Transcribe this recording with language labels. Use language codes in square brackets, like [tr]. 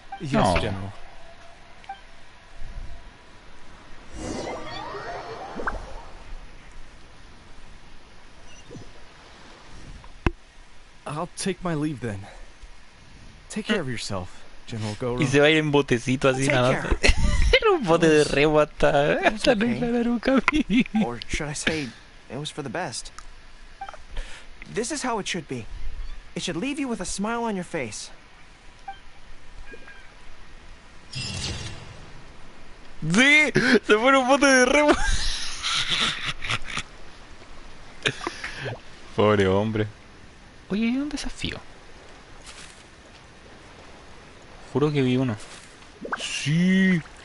[en] Yes, General. I'll take my leave then. Take care of yourself, General Goro. [es] Y se va a ir en botecito así nada. Era un bote de remo hasta no ir un camino. [en] Or should I say, it was for the best. This is how it should be. It should leave you with a smile on your face. [es] Sí, se fue en un bote de remo. Pobre hombre. Oye, hay un desafío. Juro que vi uno. Sí.